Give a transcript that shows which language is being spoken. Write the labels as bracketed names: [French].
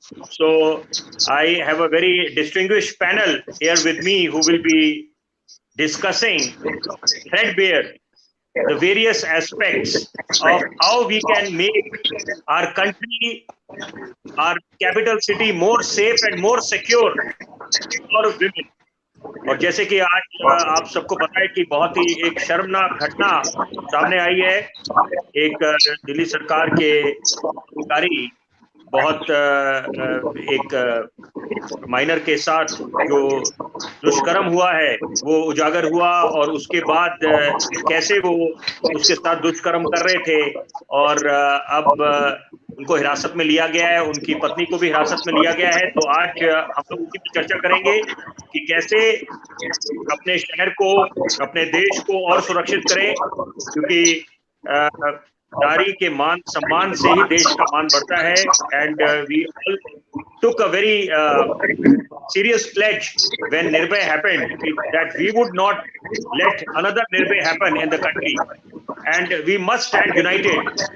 [English] So I have a very distinguished panel here with me who will be discussing threadbare the various aspects of how we can make our country, our capital city more safe and more secure for women. [Hindi] और जैसे कि आज आप सबको पता है कि बहुत ही एक शर्मनाक घटना सामने आई है, एक दिल्ली सरकार के अधिकारी बहुत एक माइनर के साथ जो दुष्कर्म हुआ है वो उजागर हुआ, और उसके बाद कैसे वो उसके साथ दुष्कर्म कर रहे थे और अब उनको हिरासत में लिया गया है, उनकी पत्नी को भी हिरासत में लिया गया है। तो आज हम लोग उसी पर चर्चा करेंगे कि कैसे अपने शहर को, अपने देश को और सुरक्षित करें, क्योंकि नारी के मान सम्मान से ही देश का मान बढ़ता है। [English] And we all took a very serious pledge when Nirbhay happened that we would not let another Nirbhay happen in the country, and we must stand united.